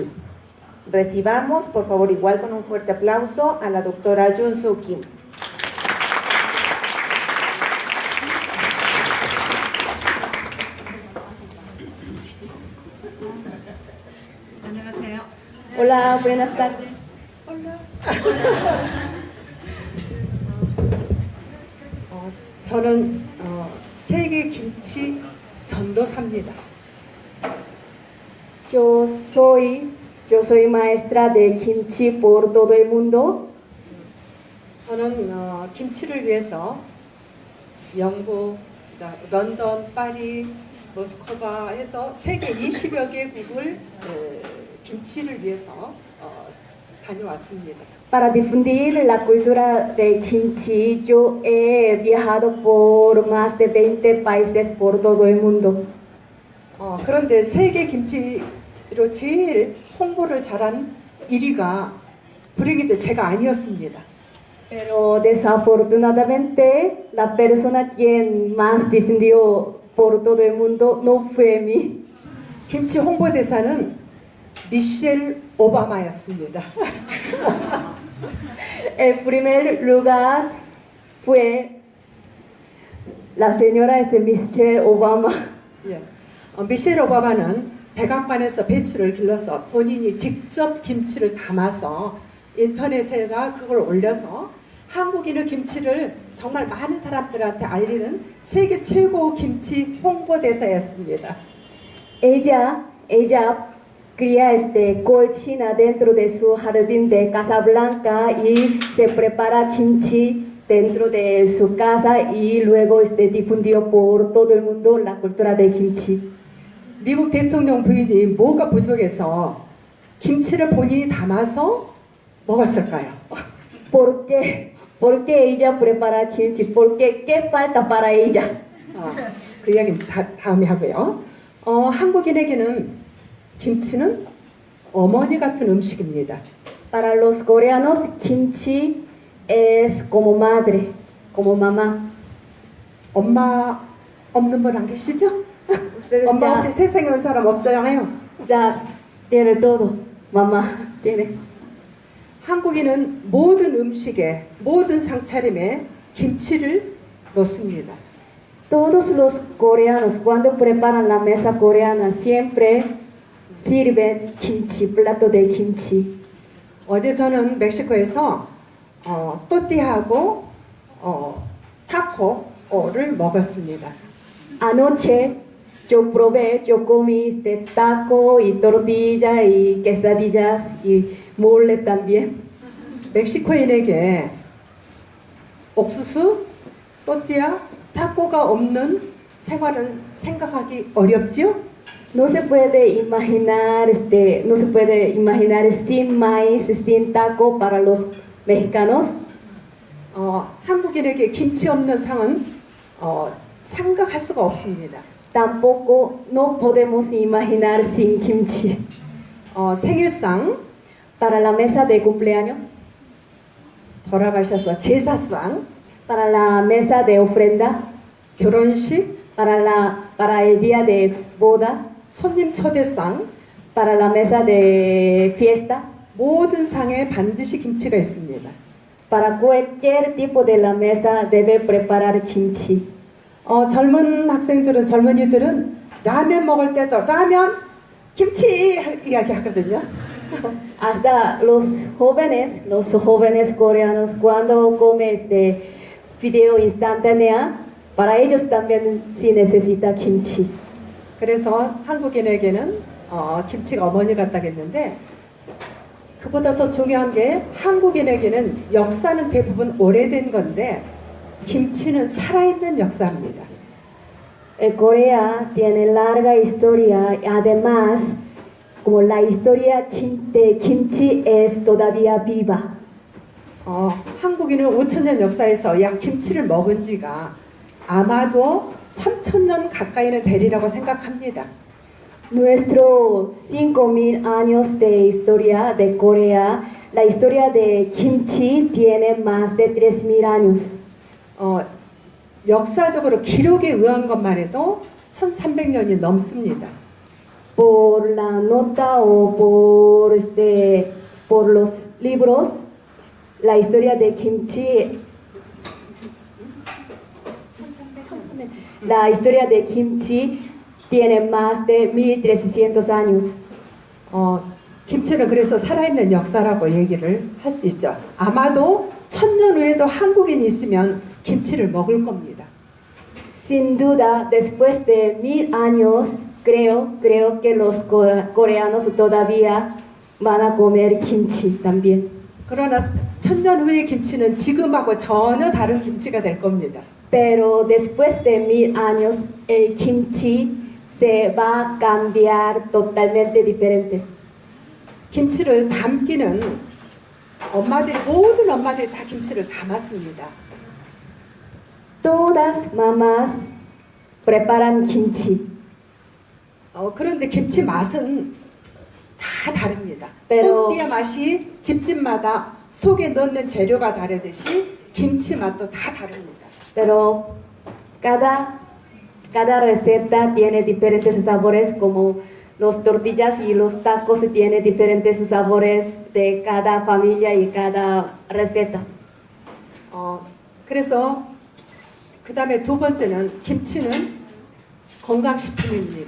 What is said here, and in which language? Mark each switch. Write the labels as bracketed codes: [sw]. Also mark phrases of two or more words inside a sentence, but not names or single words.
[es] Recibamos, por favor, igual con un fuerte aplauso, a la doctora Junsu Kim. Hola, buenas tardes. [ko] 저는 세계 김치 전도사입니다. [es] Yo soy maestra de kimchi por todo el mundo. [ko] 저는 김치를 위해서 영국, 런던, 파리, 모스크바 해서 세계 20여 개국을 김치를 위해서 다녀왔습니다. [es] Para difundir la cultura del kimchi, yo he viajado por más de 20 países por todo el mundo. [ko] 그런데 세계 김치로 제일 홍보를 잘한 1위가 불행히도 제가 아니었습니다. [es] Pero desafortunadamente, la persona quien más difundió por todo el mundo no fue mí. [ko] 김치 홍보대사는 미셸 오바마였습니다. [es] El primer lugar fue la señora Michelle Obama. [ko] 예. 미셸 오바마는 백악관에서 배추를 길러서 본인이 직접 김치를 담아서 인터넷에다 그걸 올려서 한국인의 김치를 정말 많은 사람들한테 알리는 세계 최고 김치 홍보대사였습니다. [es] Ella cría colchina dentro de su jardín de Casa Blanca y se prepara kimchi dentro de su casa y luego difundió por todo el mundo la cultura de kimchi. [ko] 미국 대통령 부인이 뭐가 부족해서 김치를 본인이 담아서 먹었을까요? [es] ¿Por qué ella prepara kimchi? ¿Qué falta para ella? [ko] 그 이야기는 다음에 하고요. 한국인에게는 김치는 어머니 같은 음식입니다. [es] Para los coreanos, kimchi es como madre, como mamá. [ko] 엄마 없는 분 안 계시죠? 엄마 없이 세상에 온 사람 없잖아요. [es] Ya tiene todo, mamá tiene. [ko] 한국인은 모든 음식에, 모든 상차림에 김치를 넣습니다. [es] Todos los coreanos cuando preparan la mesa coreana siempre sirven kimchi, plato de kimchi. [ko] 어제 저는 멕시코에서 또띠하고 타코를 먹었습니다. [es] Anoche yo comí taco y tortilla y quesadillas y mole también. [ko] 멕시코인에게 옥수수, 또띠아, 타코가 없는 생활은 생각하기 어렵지요? [es] No se puede imaginar sin maíz, sin taco para los mexicanos. [ko] 한국인에게 김치 없는 상은 생각할 수가 없습니다. [es] Tampoco no podemos imaginar sin kimchi. [ko] 생일상, [es] Para la mesa de cumpleaños, [ko] 돌아가셔서 제사상, [es] para la mesa de ofrenda, [ko] 결혼식, [es] para el día de bodas, [ko] 손님 초대상, [es] para la mesa de fiesta, [ko] 모든 상에 반드시 김치가 있습니다. [es] para cualquier tipo de la mesa debe preparar kimchi. [ko] 젊은 학생들은, 젊은이들은 라면 먹을 때도 라면, 김치 이야기 하거든요. [es] Hasta los jóvenes coreanos cuando comen video instantánea, para ellos también sí necesita kimchi. [ko] 그래서 한국인에게는 김치가 어머니 같다겠는데 그보다 더 중요한 게 한국인에게는 역사는 대부분 오래된 건데 김치는 살아있는 역사입니다. [es] Corea tiene larga historia, además, como la historia de kimchi es todavía viva. [ko] 한국인은 5,000년 역사에서 약 김치를 먹은 지가 아마도 3,000년 가까이는 되리라고 생각합니다. [es] Nuestro 5.000 años de historia de Corea, la historia de kimchi tiene más de 3.000 años. [ko] 역사적으로 기록에 의한 것만 해도 1,300년이 넘습니다. [es] Por la nota o por los libros, la historia de kimchi, la historia de kimchi tiene más de 1.300 años. [ko] 김치는 그래서 살아있는 역사라고 얘기를 할 수 있죠. 아마도 1,000년 후에도 한국인이 있으면 김치를 먹을 겁니다. [es] Sin duda, después de 1.000 años, creo que los coreanos todavía van a comer kimchi también. [ko] 그러나 1,000년 후의 김치는 지금하고 전혀 다른 김치가 될 겁니다. [es] Pero después de 1.000 años, el kimchi se va a cambiar totalmente diferente. [ko] 김치를 담기는 모든 엄마들이 다 김치를 담았습니다. [es] Todas mamás preparan kimchi. [ko] 그런데 김치 맛은 다 다릅니다. [es] pero- [ko] 또띠아 맛이 집집마다 속에 넣는 재료가 다르듯이 김치 맛도 다 다릅니다. [es] Pero cada receta tiene diferentes sabores, como los tortillas y los tacos tienen diferentes sabores de cada familia y cada receta. [ko] 그래서 그 다음에 두 번째는 김치는 건강식품입니다.